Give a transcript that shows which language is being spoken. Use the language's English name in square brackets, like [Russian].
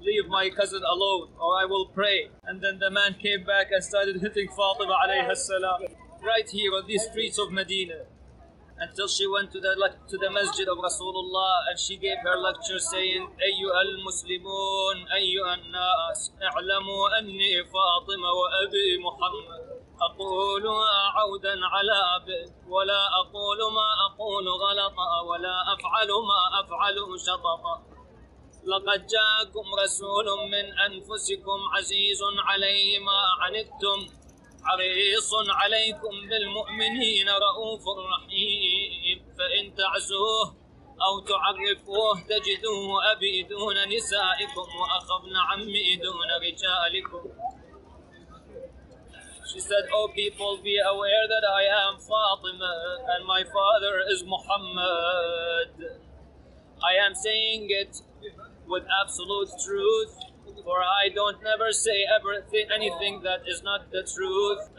[English] Leave my cousin alone or I will pray. And then the man came back and started hitting Fatima alayha salam right here on these streets of Medina, until she went to the masjid of Rasulullah, and she gave her lecture saying, [Arabic] "Ayyuha al-Muslimun, ayyuha an-nas, i'lamu anni Fatima wa abi Muhammad. أقول عودا على أبد ولا أقول ما أقول غلطا ولا أفعل ما أفعل شططا. لقد جاءكم رسول من أنفسكم عزيز عليه ما عنتم حريص عليكم بالمؤمنين رؤوف رحيم فإن تعزوه أو تعرفوه تجدوه أبي دون نسائكم وأخبن عمي دون رجالكم." [English] She said, "O people, be aware that I am Fatima and my father is Muhammad. I am saying it with absolute truth, for I don't never say anything that is not the truth.